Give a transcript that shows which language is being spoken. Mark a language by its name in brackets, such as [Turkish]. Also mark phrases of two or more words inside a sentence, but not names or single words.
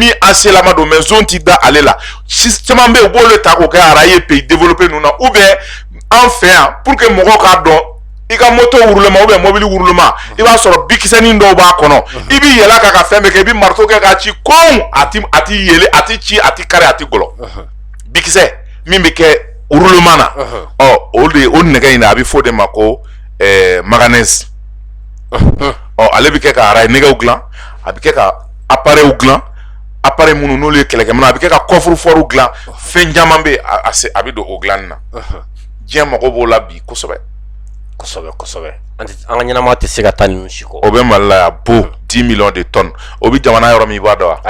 [Bambara] min acier lama don [French] mais zone [Bambara] ti da ale la caman bɛ yen u b'olu ta k'o kɛ araye [French] pays développé [Bambara] ninnu na [French] ou bien [Bambara] an fɛ yan [French] pour que [Bambara] mɔgɔw k'a dɔn i ka moto wurulema [French] ou bien [Bambara] mobili wurulema i b'a sɔrɔ bikisɛnin dɔw b'a kɔnɔ i b'i yɛlɛ k'a ka fɛn bɛɛ kɛ i bɛ marteau kɛ k'a ci kon a ti yɛlɛ a ti ci a ti kari a ti gɔlɔ bikisɛ min bɛ kɛ wurulema na o nɛgɛ in na a bɛ fɔ o de ma ko manganèse ale bɛ kɛ ka araye nɛgɛw dilan a bɛ kɛ ka appareils dilan appareil minnu n'olu ye kɛlɛkɛminɛnw a bɛ kɛ ka coffre-fort dilan fɛn caman bɛ yen a bɛ don o dilanni na diɲɛ mago b'o la bi kosɛbɛ an ka ɲɛnama tɛ se ka taa ninnu si kɔ o bɛ Mali la yan bo [French] 10 millions de tonnes [Bambara] o bɛ jamana yɔrɔ min i b'a dɔn wa?